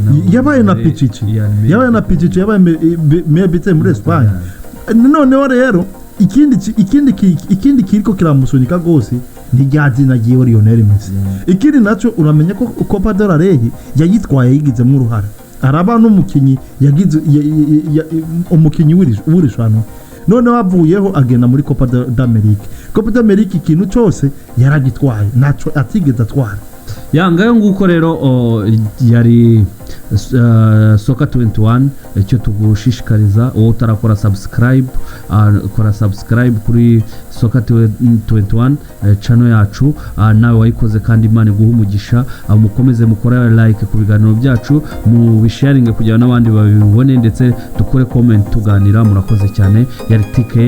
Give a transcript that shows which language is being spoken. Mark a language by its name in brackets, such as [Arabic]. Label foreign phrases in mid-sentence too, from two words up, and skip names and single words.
[Rundi] yabaye na Pichichi yabaye meilleur muri Espagne noneho rero ikindi kiriko kiramusunika gose ntijazi nagiye Lionel Messi ikindi naco uramenya ko Copa del Rey yayitwaye yigizemo uruhara araba n'umukinyi yagize umukinyi w'irishano none bavuyeho agenda muri Copa d'Amerique. Copa d'Amerique ikintu cyose yaragitwaye naco atigeze atwara. Yangayo nguko rero yari Soka 21 icyo tugushishikariza wowe utarakora subscribe kora subscribe kuri Soka 21 channel yacu nawe wayikoze kandi Imana iguha umugisha mukomeze mukora like ku biganiro byacu mu bisharinge kugira n'abandi babibone ndetse dukore comment tuganira murakoze cyane yari TK